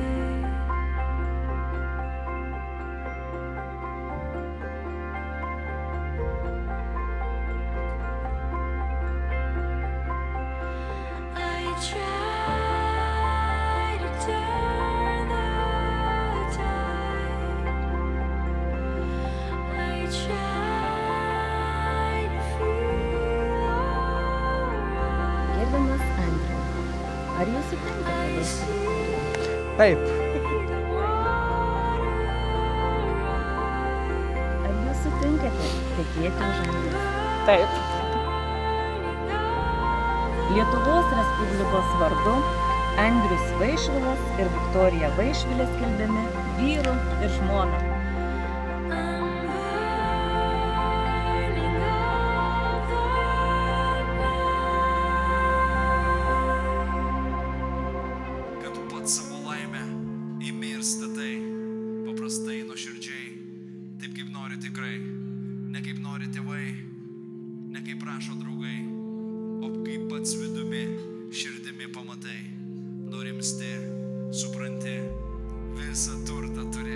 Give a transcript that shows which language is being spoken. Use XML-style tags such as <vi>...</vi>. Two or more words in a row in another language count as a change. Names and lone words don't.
<en>I try to turn the tide. I try to feel alright.</en> <lt>Gerbiamas Andriau, ar jūs sutinkate</lt> <en>I</en> <lt>balsuoti?</lt> <en>see</en> <lt>Taip,</lt> <en>the water rise.</en> <lt>Ar jūs sutinkate tekėti už Andriaus? taip. Lietuvos Respublikos vardu Andrius Vaišvilas ir Viktorija Vaišvilė skelbiami vyru ir žmona.</lt> <en>I'm burning all the night.</en> <lt>Kad tu pats savo laimę imi ir statai, paprastai, nuoširdžiai, taip kaip nori tikrai, ne kaip nori tėvai, ne kaip prašo draugai, o kaip pats vidumi, širdimi pamatai, nurimsti, supranti, visą turtą turi,</lt>